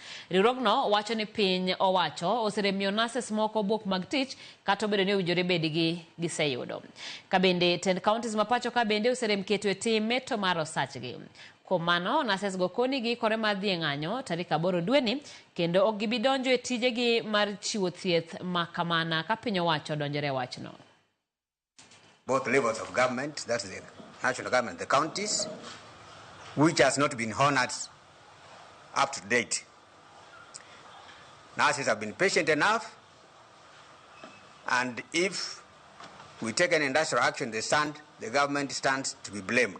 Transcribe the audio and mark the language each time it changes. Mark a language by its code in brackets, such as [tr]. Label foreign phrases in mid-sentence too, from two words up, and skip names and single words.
[luo] Riwruogno wacho ni piny owacho oseremiyo Nases moko buok mag tich kata obedo ni owinjore bed gi giseyudo. Kabende tend counties ma pachoka bende oserem keto e tim meto mar osachgi. Kuom mano, Nases go koni giikore mar dhi e ng'anyo tarik 8 dweni kendo ok gibi donjo e tijegi mar chiwo thieth ma kamana ka piny owacho donjore wachno. [en] Both levels of government, that's the national government, the counties, which has not been honored up to date. Nurses have been patient enough, and if we take an industrial action, the government stands to be blamed.